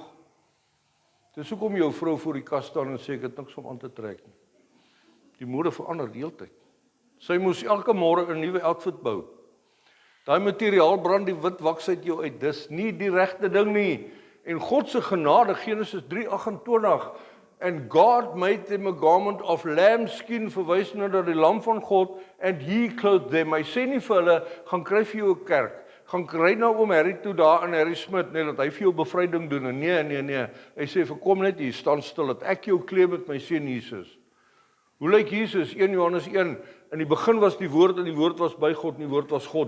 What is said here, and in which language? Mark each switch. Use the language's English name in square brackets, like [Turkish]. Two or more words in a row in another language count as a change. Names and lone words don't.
[Afrikaans] Dis hoekom jou vrou voor die kas staan en sê ek het niks om aan te trek nie. Die mode verander die hele tyd. Sy moes elke môre 'n nuwe outfit bou. Daai materiaal brand die wit waks uit jou uit. Dis nie die regte ding nie. En God se genade, Genesis 3:28, [English] and God made them a garment of lambskin, [Afrikaans] verwys na die lam van God, [English] and he clothed them. [Afrikaans] Hy sê nie vir hulle, gaan kry vir jou 'n kerk, gaan kry nou oom Harry toe daar in Harry Smit, net dat hy vir jou bevryding doen, en nee, hy sê, vir kom net hier, staan stil, dat ek jou kleed met my seun Jesus. Hoe lyk Jesus? 1 Johannes 1, in die begin was die woord, en die woord was by God, en die woord was God.